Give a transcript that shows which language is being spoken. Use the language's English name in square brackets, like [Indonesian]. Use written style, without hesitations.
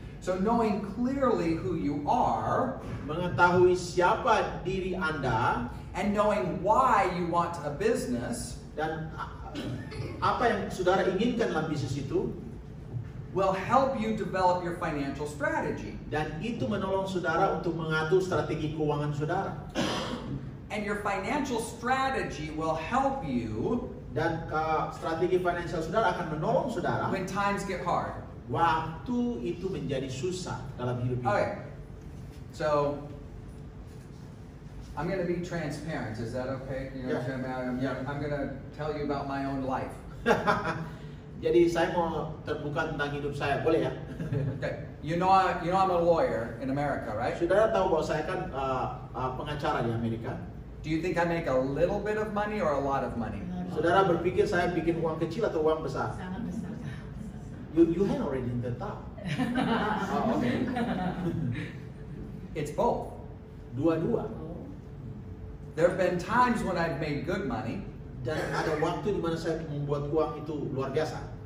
[English] So knowing clearly who you are [Indonesian] Mengetahui siapa diri Anda [English] and knowing why you want a business [Indonesian] dan apa yang saudara inginkan dalam bisnis itu, [English] will help you develop your financial strategy. [Indonesian] dan itu menolong saudara untuk mengatur strategi keuangan saudara. [English] And your financial strategy will help you [Indonesian] Dan strategi finansial saudara akan menolong saudara [English] when times get hard. [Indonesian] waktu itu menjadi susah dalam hidup kita. [English] Okay. So I'm going to be transparent. Is that okay? You Yeah. understand? I'm going to tell you about my own life. [Indonesian] Jadi saya mau terbuka tentang hidup saya, boleh ya? [English] Okay. You know I'm a lawyer in America, right? [Indonesian] Saudara tahu bahwa saya kan pengacara di Amerika. [English] Do you think I make a little bit of money or a lot of money? [Indonesian] Saudara berpikir saya bikin uang kecil atau uang besar? Sangat besar. [English] You had already in the top. Oh, okay. It's both. [Indonesian] Dua-dua. [English] There have been times when I've made good money, [Indonesian] Dan ada waktu di mana saya membuat uang itu luar biasa.